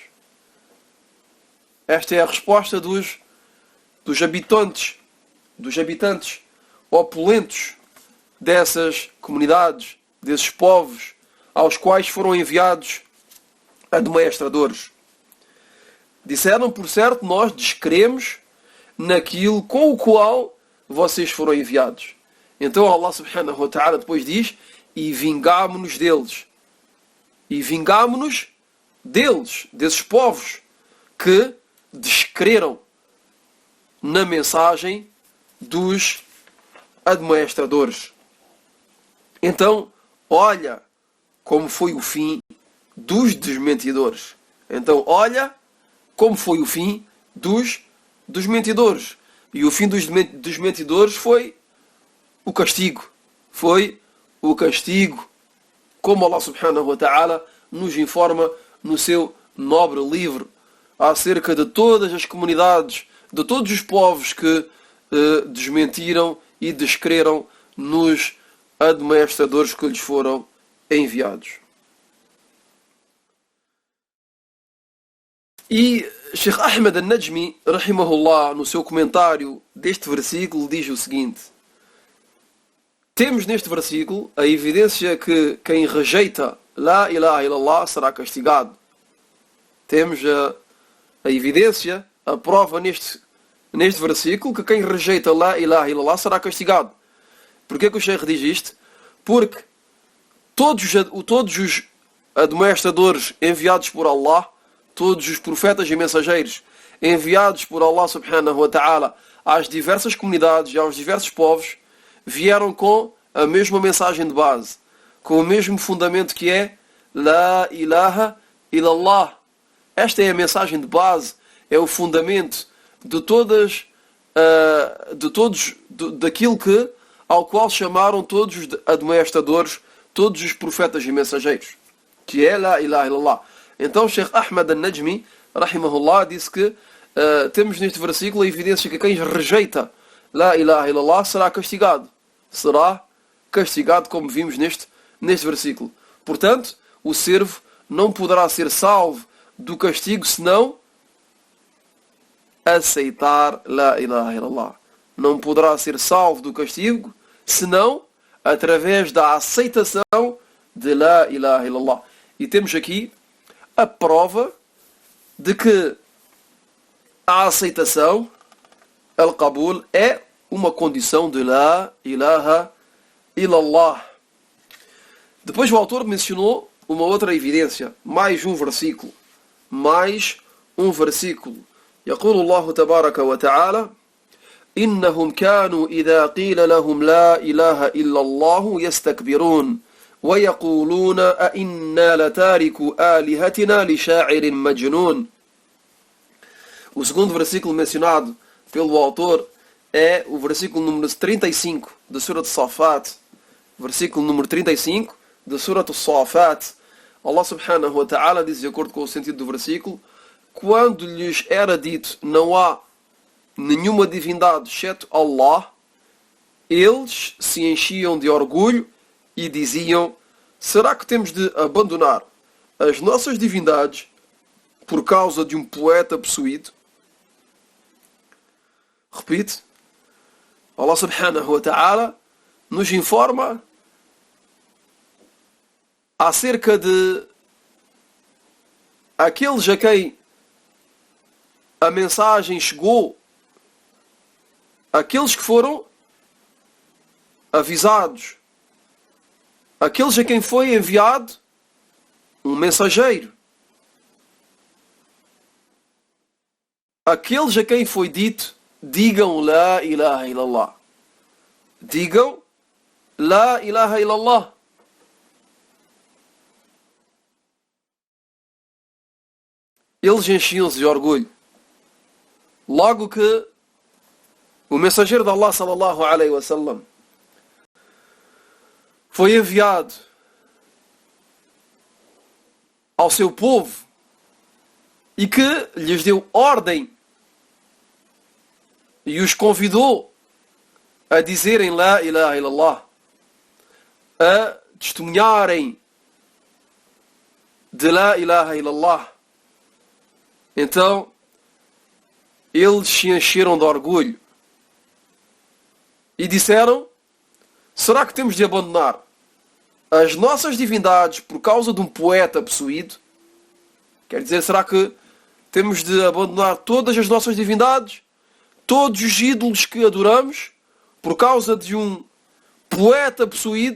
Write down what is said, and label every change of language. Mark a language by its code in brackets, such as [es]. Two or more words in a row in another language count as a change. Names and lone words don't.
[pt] Esta é a resposta dos habitantes opulentos dessas comunidades, desses povos aos quais foram enviados admoestadores. Disseram, por certo, nós descremos naquilo com o qual vocês foram enviados. Então Allah [ar] سبحانه وتعالى [pt] depois diz: e vingámo-nos deles. E vingámo-nos deles, desses povos que descreram na mensagem dos admoestadores. Então, olha como foi o fim dos desmentidores. Então, olha como foi o fim dos mentidores. E o fim dos mentidores foi o castigo. Foi o castigo, como Allah [ar] سبحانه وتعالى [pt] nos informa no seu nobre livro acerca de todas as comunidades, de todos os povos que desmentiram e descreram nos admoestadores que lhes foram enviados. E Sheikh Ahmed al-Najmi, rahimahullah, no seu comentário deste versículo, diz o seguinte: temos neste versículo a evidência que quem rejeita [ar] لا إله إلا الله [pt] será castigado. Temos a evidência, a prova neste versículo que quem rejeita [ar] لا إله إلا الله [pt] será castigado. Porquê que o Sheikh diz isto? Porque todos os admoestadores enviados por Allah, todos os profetas e mensageiros enviados por Allah [ar] سبحانه وتعالى [pt] às diversas comunidades e aos diversos povos, vieram com a mesma mensagem de base, com o mesmo fundamento que é [ar] لا إله إلا الله. [pt] Esta é a mensagem de base, é o fundamento de daquilo ao qual chamaram todos os admoestadores, todos os profetas e mensageiros, que é [ar] لا إله إلا الله. [pt] Então Sheikh Ahmed al-Najmi, rahimahullah, disse que temos neste versículo a evidência que quem rejeita [ar] لا إله إلا الله [pt] será castigado. Será castigado, como vimos neste versículo. Portanto, o servo não poderá ser salvo do castigo senão aceitar [ar] لا إله إلا الله. [pt] Não poderá ser salvo do castigo senão através da aceitação de [ar] لا إله إلا الله. [pt] E temos aqui a prova de que a aceitação, al-qabul, é uma condição de [ar] لا إله إلا الله. [pt] Depois o autor mencionou uma outra evidência, mais um versículo. [ar] يقول الله تبارك وتعالى إنهم كانوا إذا قيل لهم لا إله إلا الله يستكبرون ويقولون أئنا لتاركو آلهتنا لشاعر مجنون. [pt] O segundo versículo mencionado pelo autor é o versículo número 35 da Surah As-Safat. Versículo número 35 da Surah As-Safat. Allah [ar] سبحانه وتعالى [pt] diz, de acordo com o sentido do versículo, quando lhes era dito não há nenhuma divindade exceto Allah, eles se enchiam de orgulho e diziam: será que temos de abandonar as nossas divindades por causa de um poeta possuído? Repito, Allah [ar] سبحانه وتعالى [pt] nos informa acerca de aqueles a quem a mensagem chegou, aqueles que foram avisados, aqueles a quem foi enviado um mensageiro, aqueles a quem foi dito: digam [ar] لا إله إلا الله. [pt] Digam [ar] لا إله إلا الله. [pt] Eles enchiam-se de orgulho. Logo que o mensageiro de Allah [ar] صلى الله عليه وسلم [pt] foi enviado ao seu povo e que lhes deu ordem e os convidou a dizerem [ar] لا إله إلا الله, [pt] a testemunharem [ar] de لا إله إلا الله, [pt] então eles se encheram de orgulho e disseram: será que temos de abandonar as nossas divindades por causa de um poeta possuído? Quer dizer, será que temos de abandonar todas as nossas divindades, todos os ídolos que adoramos, por causa de um poeta possuído?